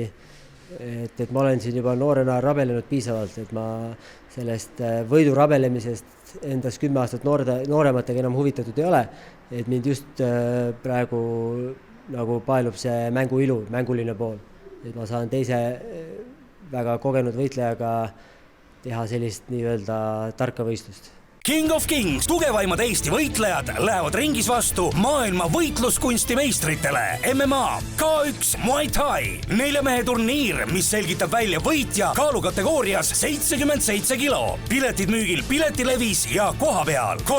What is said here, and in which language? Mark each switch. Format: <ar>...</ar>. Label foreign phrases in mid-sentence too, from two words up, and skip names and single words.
<et>Et ma olen siin juba noorena rabelenud piisavalt, et ma sellest võidu rabelemisest endas 10 aastat noorematega enam huvitatud ei ole, et mind just praegu nagu paelub see mängu ilu, mänguline pool. Et ma saan teise väga kogenud võitlejaga teha sellist nii-öelda tarka võistlust. King of Kings, tugevaimad Eesti võitlejad lähevad ringis vastu maailma võitluskunsti meistritele. MMA, K1, Muay Thai, 4 mehe turniir, mis selgitab välja võitja kaalukategoorias 77 kilo. Piletid müügil Piletilevis ja kohapeal.</et>